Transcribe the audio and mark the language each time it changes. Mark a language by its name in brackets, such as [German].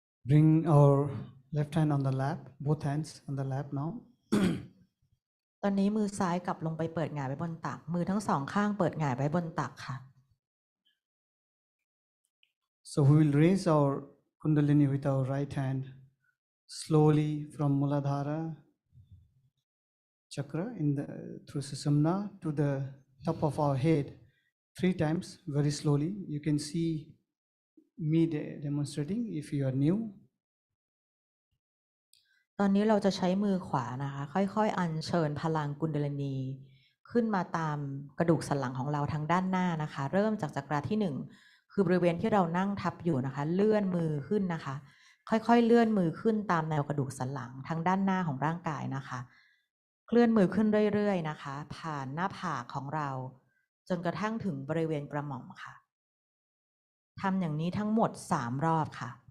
[English] Bring our left hand on the lap, both hands on the lap now. [Thai] ตอนนี้มือซ้ายกลับลงไปเปิดหงายไว้บนตักมือทั้งสองข้างเปิดหงายไว้บนตักค่ะ [English] So we will raise our Kundalini with our right hand slowly from Muladhara chakra through Sushumna to the top of our head 3 times very slowly. You can see me demonstrating if you are new. [Thai] ตอนนี้เราจะใช้มือขวานะคะค่อยๆอัญเชิญพลังกุนดาลินีขึ้นมาตามกระดูกสันหลังของเราทางด้านหน้านะคะเริ่มจากจักราที่1คือบริเวณที่เรานั่งทับอยู่นะคะเลื่อนมือขึ้นนะคะค่อยๆเลื่อนมือขึ้นตามแนวกระดูกสันหลังทางด้านหน้าของร่างกายนะคะเคลื่อนมือขึ้นเรื่อยๆนะคะผ่านหน้าผากของเราจนกระทั่งถึงบริเวณกระหม่อมค่ะทำอย่างนี้ทั้งหมด3 รอบค่ะ